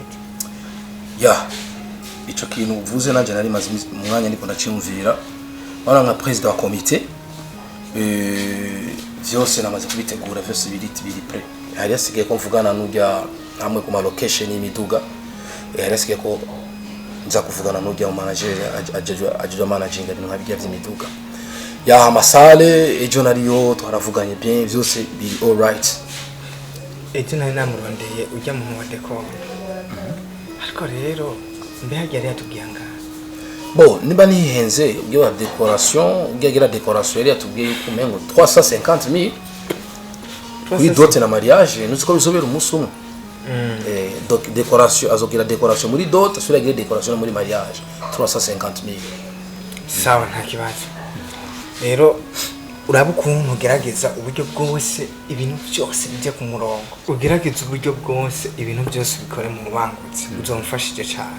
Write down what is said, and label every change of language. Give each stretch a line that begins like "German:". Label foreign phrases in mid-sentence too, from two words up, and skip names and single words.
Rundi: ya ico kintu uvuze nanje nari maze umwanya ndiko ndacimvira bana nka president wa committee vyose namaze kubitegura vyose biri pre hari yasigaye ko mvugana n'ujya hamwe ku ma location y'imiduga hari yasigaye ko nza kuvugana n'ujya mu manager ajejwe managing ibintu nkabijya vy'imiduga ya amasale ejo nariyo twaravuganye bien byose biri
English: all right.
Rundi: Ejo nari namurondeye ujya mu wa decor. Ariko rero mbe yari yatubwiye ngaha. Bon, niba nihenze ubyo wa decoration, ugira decoration yari yatubwiye kumengo 350,000. Oui, dote na mariage, nuziko bizobera umunsi umwe.
French: Donc décoration,
Rundi: azogira decoration muri dote, asura gira decoration muri mariage, 350,000. Sawa nta kibazo. Rero uraba ukuntu ugerageza uburyo bwose ibintu byose bijye ku murongo. Ugerageza uburyo bwose ibintu byose bikore mu bangutse. Uzomfashije cyane.